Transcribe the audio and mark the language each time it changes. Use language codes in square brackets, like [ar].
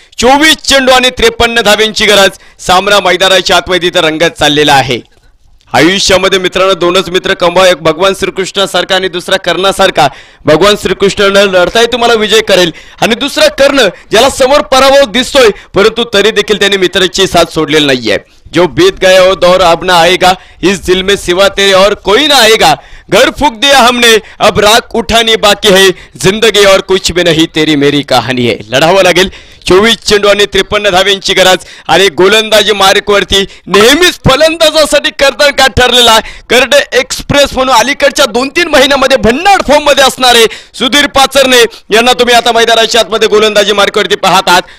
[mr] 24 चेंडू आणि 53 धावेंची गरज, सामना मैदानाच्या आतमध्ये रंगत चाललेला आहे। आयुष्यामध्ये मित्रांनो दोनच मित्र कमवा, एक भगवान श्रीकृष्णासारखा आणि दुसरा कर्णासारखा. भगवान श्रीकृष्णाने लढताही तुम्हाला विजय करेल आणि दुसरा कर्ण ज्याला समोर पराभव दिसतोय परंतु तरी देखील त्याने मित्राची साथ सोडलेली नाहीये. [hi] जो बीत गया वो दौर अब ना आएगा, इस दिल में सिवा तेरे और कोई ना आएगा. घर फूक दिया हमने अब राख उठानी बाकी है, जिंदगी और कुछ भी नहीं तेरी मेरी कहाणी है. [mr] लढावं लागेल. 24 चेंडू आणि 53 धाव्यांची गरज आणि गोलंदाजी मार्कवरती नेहमीच फलंदाजासाठी कर्दन का ठरलेला आहे. करडे एक्सप्रेस म्हणून अलीकडच्या 2-3 महिन्यामध्ये भन्नाट फॉर्म मध्ये असणारे सुधीर पाचरणे यांना तुम्ही आता मैदानाच्या आतमध्ये गोलंदाजी मार्कवरती पाहतात.